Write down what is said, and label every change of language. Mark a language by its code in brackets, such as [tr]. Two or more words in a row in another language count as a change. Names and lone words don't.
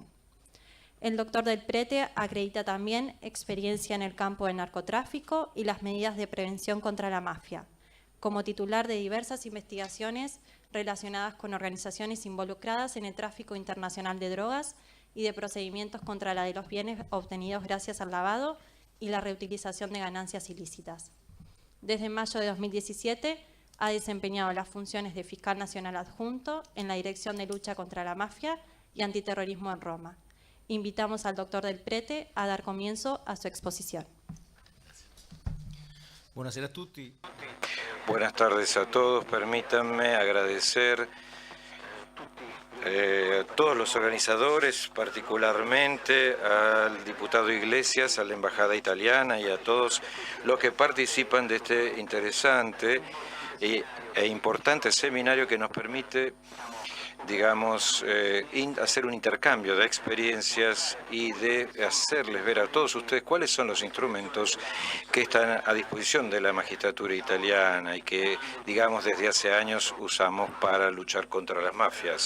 [es] El doctor Del Prete acredita también experiencia en el campo del narcotráfico y las medidas de prevención contra la mafia, como titular de diversas investigaciones relacionadas con organizaciones involucradas en el tráfico internacional de drogas y de procedimientos contra la de los bienes obtenidos gracias al lavado y la reutilización de ganancias ilícitas. Desde mayo de 2017 ha desempeñado las funciones de fiscal nacional adjunto en la Dirección de Lucha contra la Mafia y Antiterrorismo en Roma. Invitamos al doctor Del Prete a dar comienzo a su exposición. [it] Buonasera a tutti. [es] Buenas tardes a todos. Permítanme agradecer a todos los organizadores, particularmente al diputado Iglesias, a la Embajada Italiana y a todos los que participan de este interesante e importante seminario que nos permite, digamos, hacer un intercambio de experiencias y de hacerles ver a todos ustedes cuáles son los instrumentos que están a disposición de la magistratura italiana y que, digamos, desde hace años usamos para luchar contra las mafias.